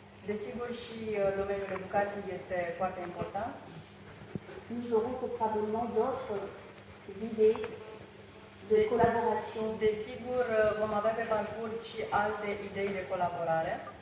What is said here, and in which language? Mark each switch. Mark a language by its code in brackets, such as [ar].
[ro] Desigur, și domeniul educației este foarte important. [fr] Nous aurons probablement d'autres idées de collaboration [ro] Desigur, vom avea pe parcurs și alte idei de colaborare.